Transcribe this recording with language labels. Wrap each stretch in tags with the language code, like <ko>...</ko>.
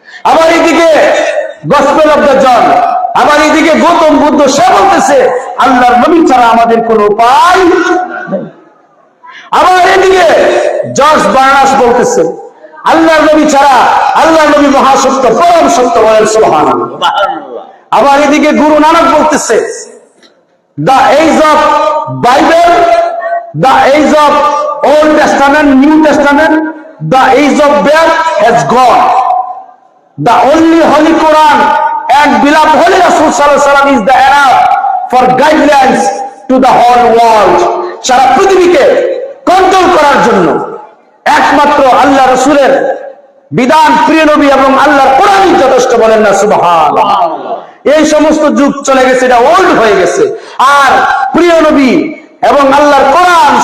<bn>আবার এদিকে gospel of the জন, আবার এদিকে গৌতম বুদ্ধ, সে বলতেছে আল্লাহর নবী ছাড়া আমাদের কোনো উপায় নেই। আবার এদিকে জর্জ বার্নাস বলতেছে আল্লাহর নবী ছাড়া, আল্লাহর নবী মহাসত্য, পরম সত্য। বলেন সুবহানাল্লাহ। আবার এদিকে গুরু নানক বলতেছে</bn> <en>the age of Bible, the age of Old Testament, New Testament, the age of death has gone. The only Holy Quran and beloved Holy Rasul sallallahu alaihi wasallam is the enough for guidelines to the whole world.</en> <bn>সারা পৃথিবীকে control করার জন্য একমাত্র আল্লাহ রাসূলের বিধান, প্রিয় নবী এবং আল্লাহর কোরআনই যথেষ্ট। বলেন না সুবহানাল্লাহ। এই সমস্ত যুগ চলে গেছে, এটা ওল্ড হয়ে গেছে। আর প্রিয় নবী এবং আল্লাহর কোরআন</bn>